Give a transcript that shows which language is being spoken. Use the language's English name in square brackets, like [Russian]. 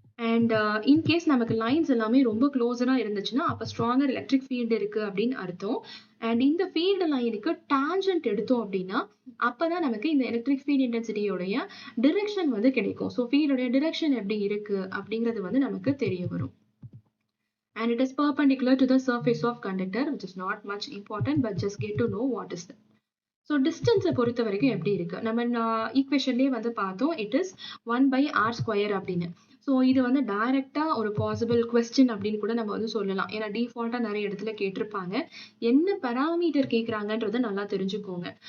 [Tamil] And in case நமக்கு lines எல்லாமே ரொம்ப க்ளோஸரா இருந்துச்சுன்னா அப்போ ஸ்ட்ராங்கர் எலக்ட்ரிக் ஃபீல்டு இருக்கு அப்படின்னு அர்த்தம். அண்ட் இந்த ஃபீல்டு லைனுக்கு டான்ஜென்ட் எடுத்தோம் அப்படின்னா அப்பதான் நமக்கு இந்த எலக்ட்ரிக் ஃபீல்ட் இன்டென்சிட்டியோடைய டிரெக்ஷன் வந்து கிடைக்கும். ஸோ ஃபீல்டோடைய டிரெக்ஷன் எப்படி இருக்கு அப்படிங்கிறது வந்து நமக்கு தெரிய வரும். [English] And it is perpendicular to the surface of conductor, which is not much important, but just get to know what is that. [Tamil] So டிஸ்டன்ஸை பொறுத்த வரைக்கும் எப்படி இருக்கு? நம்ம ஈக்குவேஷன்லேயே வந்து பார்த்தோம், இட் இஸ் 1/r² அப்படின்னு. ஸோ இது வந்து டைரக்டா ஒரு பாசிபிள் கொஸ்டின் அப்படின்னு கூட நம்ம வந்து சொல்லலாம். ஏன்னா டிஃபால்ட்டா நிறைய இடத்துல கேட்டிருப்பாங்க. என்ன பராமீட்டர் கேட்குறாங்கன்றத நல்லா தெரிஞ்சுக்கோங்க.